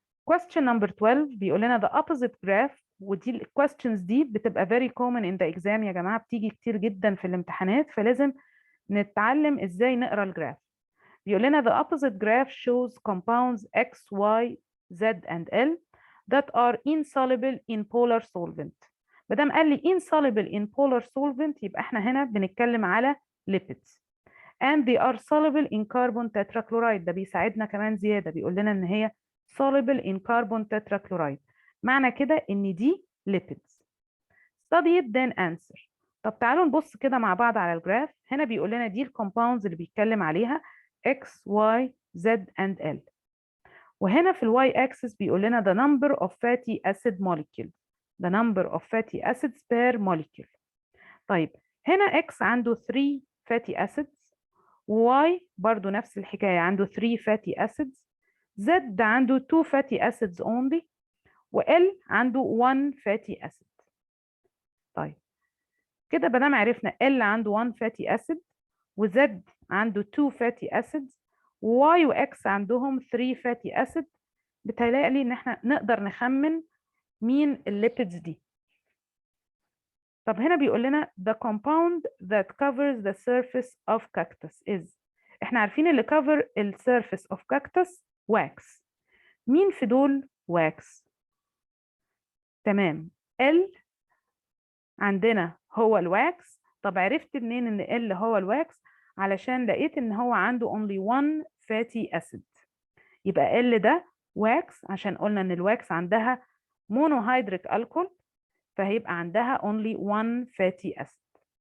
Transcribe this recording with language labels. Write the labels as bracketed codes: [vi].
[en] question number 12 [ar] بيقول لنا [en] the opposite graph، [ar] ودي الكويستشنز دي بتبقى [en] very common in the exam [ar] يا جماعة، بتيجي كتير جدا في الامتحانات، فلازم نتعلم ازاي نقرا الجراف. بيقول لنا [en] the opposite graph shows compounds X, Y, Z and L that are insoluble in polar solvent. [ar] ما دام قال لي [en] insoluble in polar solvent [ar] يبقى احنا هنا بنتكلم على [en] lipids and they are soluble in carbon tetrachloride. [ar] ده بيساعدنا كمان زيادة، بيقول لنا ان هي [en] soluble in carbon tetrachloride، [ar] معنى كده ان دي lipids. [en] study it then answer. [ar] طب تعالوا نبص كده مع بعض على الجراف. هنا بيقول لنا دي الكومباوندز اللي بيتكلم عليها X, Y, Z and L، وهنا في الواي axis بيقول لنا [en] the number of fatty acid molecule، the number of fatty acids per molecule. [ar] طيب هنا X عنده [en] 3 fatty acids، [ar] Y برضو نفس الحكاية عنده 3 fatty acids، Z عنده [en] 2 fatty acids only، [ar] وL عنده [en] 1 fatty acid. [ar] طيب كده بدل عرفنا L عنده [en] 1 fatty acid [ar] وZ عنده [en] 2 fatty acids [ar] وY وX عندهم 3 fatty acid، بتهيألي ان احنا نقدر نخمن مين الليبيدز دي. طب هنا بيقول لنا [en] the compound that covers the surface of cactus is، [ar] احنا عارفين اللي [en] cover ال surface of cactus wax. [ar] مين في دول wax؟ تمام، L عندنا هو الواكس. طب عرفت منين ان L هو الواكس؟ علشان لقيت ان هو عنده [en] only one fatty acid، [ar] يبقى L ده واكس عشان قلنا ان الواكس عندها [en] monohydric alcohol، [ar] فهيبقى عندها only one fatty acid.